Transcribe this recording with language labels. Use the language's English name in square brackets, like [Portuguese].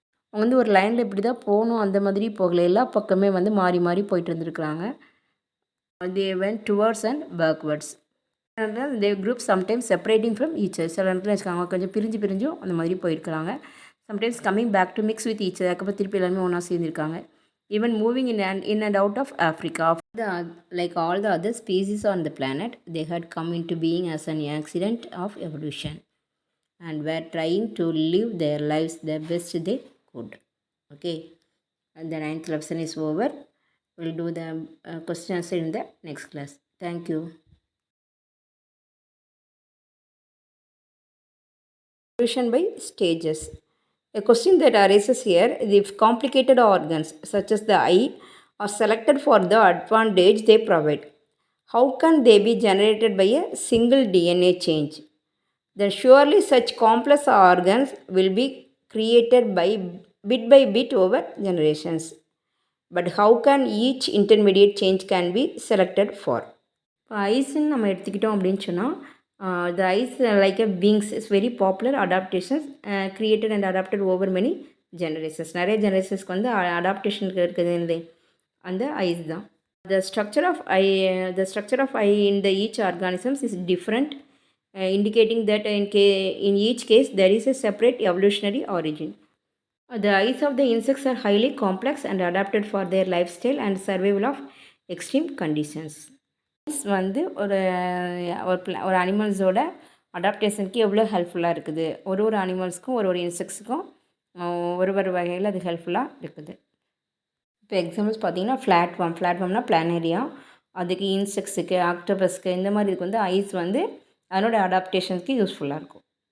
[Tamil] அவங்க வந்து ஒரு லைனில் இப்படி தான் போகணும் அந்த மாதிரி போகல, எல்லா பக்கமே வந்து மாறி மாறி போயிட்டு இருந்திருக்கிறாங்க. [English] They went towards and backwards. They group sometimes separating from each other. [Tamil] சில இடத்துல வச்சுக்காங்க கொஞ்சம் பிரிஞ்சும் அந்த மாதிரி போயிருக்கிறாங்க. [English] Sometimes coming back to mix with each other. [Tamil] அதுக்கப்புறம் திருப்பி எல்லாருமே ஒன்றா சேர்ந்துருக்காங்க. [English] Even moving in and out of Africa. Like all the other species on the planet, they had come into being as an accident of evolution and were trying to live their lives the best they could. Okay, and the 9th lesson is over. We'll do the question answer in the next class. Thank you. Evolution by stages. A question that arises here is if complicated organs such as the eye are selected for the advantage they provide, how can they be generated by a single DNA change? Then surely such complex organs will be created by bit over generations. But how can each intermediate change can be selected for? [Tamil] இப்போ ஐஸ்ன்னு நம்ம எடுத்துக்கிட்டோம் அப்படின்னு சொன்னால் [English] the eyes like a wings is very popular adaptations created and adapted over many generations. [Tamil] நிறைய ஜெனரேஷன்ஸ்க்கு வந்து அடாப்டேஷனுக்கு இருக்குது அந்த ice தான். [English] The structure of eye in the each organisms is different, indicating that in each case there is a separate evolutionary origin. The eyes of the insects are highly complex and adapted for their lifestyle and survival of extreme conditions. [Tamil] Ice வந்து ஒரு அனிமல்ஸோட அடாப்டேஷனுக்கு எவ்வளோ ஹெல்ப்ஃபுல்லாக இருக்குது. ஒரு அனிமல்ஸ்க்கும் ஒரு இன்செக்ட்ஸுக்கும் ஒரு வகையில் அது ஹெல்ப்ஃபுல்லாக இருக்குது. இப்போ எக்ஸாம்பிள்ஸ் பார்த்தீங்கன்னா ஃப்ளாட்ஃபார்ம்னா பிளானேரியா, அதுக்கு இன்செக்ட்ஸுக்கு, ஆக்டோபஸ்க்கு இந்த மாதிரி இதுக்கு வந்து ஐஸ் வந்து அதனோட அடாப்டேஷனுக்கு யூஸ்ஃபுல்லாக இருக்கும்.